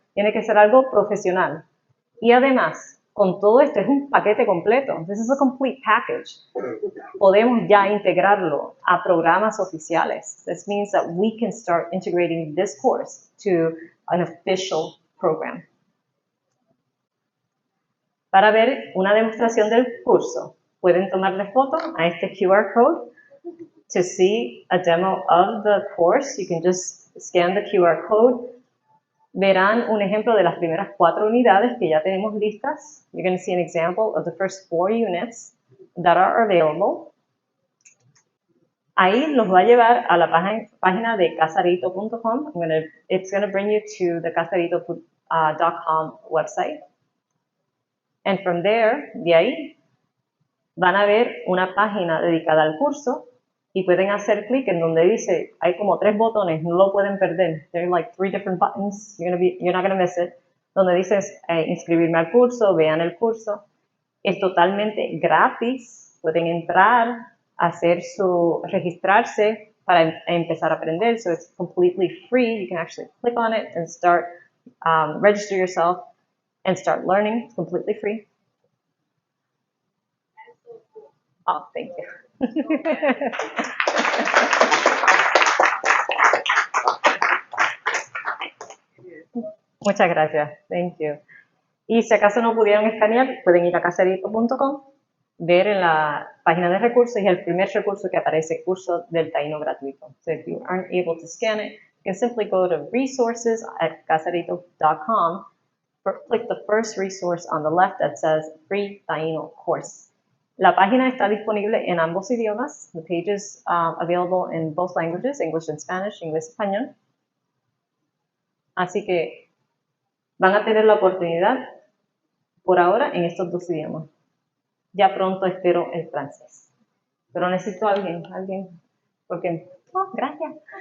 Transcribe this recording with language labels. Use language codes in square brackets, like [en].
[es] Tiene que ser algo profesional. Y además, con todo esto es un paquete completo. [en] This is a complete package. [es] Podemos ya integrarlo a programas oficiales. [en] This means that we can start integrating this course to an official program. [es] Para ver una demostración del curso, pueden tomarle foto a este QR code. [en] To see a demo of the course, you can just scan the QR code. [es] Verán un ejemplo de las primeras 4 unidades que ya tenemos listas. [en] You're going to see an example of the first 4 units that are available. [es] Ahí los va a llevar a la página de casarito.com. [en] It's going to bring you to the casarito.com website. And from there, [es] de ahí, van a ver una página dedicada al curso y pueden hacer clic en donde dice, hay como 3 botones, no lo pueden perder. [en] There are like 3 different buttons, you're not going to miss it. [es] Donde dice inscribirme al curso, vean el curso. Es totalmente gratis, pueden entrar, registrarse para empezar a aprender. [en] So it's completely free. You can actually click on it and start, register yourself and start learning. It's completely free. Oh, thank you. [es] Muchas gracias. [en] Thank you. [es] Y si acaso no pudieron escanear, pueden ir a casarito.com, ver en la página de recursos y el primer recurso que aparece, curso del taíno gratuito. [en] So if you aren't able to scan it, you can simply go to resources at casarito.com, click the first resource on the left that says free taíno course. [es] La página está disponible en ambos idiomas. [en] The page is available in both languages, English and Spanish, [es] inglés-español. Así que van a tener la oportunidad por ahora en estos 2 idiomas. Ya pronto espero el francés. Pero necesito a alguien, porque... Oh, gracias.